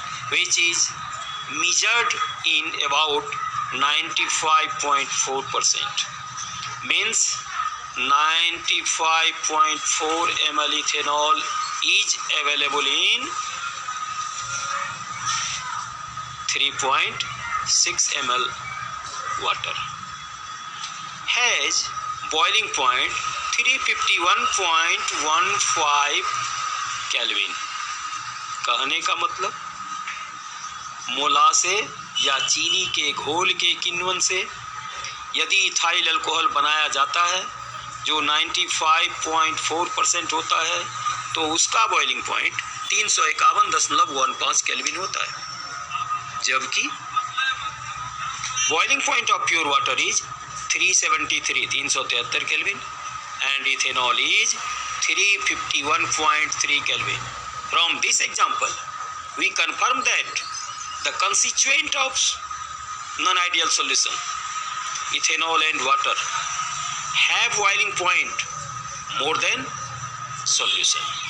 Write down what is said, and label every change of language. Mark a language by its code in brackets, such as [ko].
[en] which is measured in about 95.4%, means 95.4 ml ethanol is available in 3.6 ml water, has boiling point 351.15 kelvin. [hi] कहने का मतलब मोलासे या चीनी के घोल के किण्वन से यदि इथाइल अल्कोहल बनाया जाता है जो 95.4% होता है, तो उसका [en] Boiling point 351.15 kelvin होता है, जबकि boiling point of pure water is 373 kelvin and ethanol is 351.3 Kelvin. From this example, we confirm that the constituent of non-ideal solution, ethanol and water, have boiling point more than solution.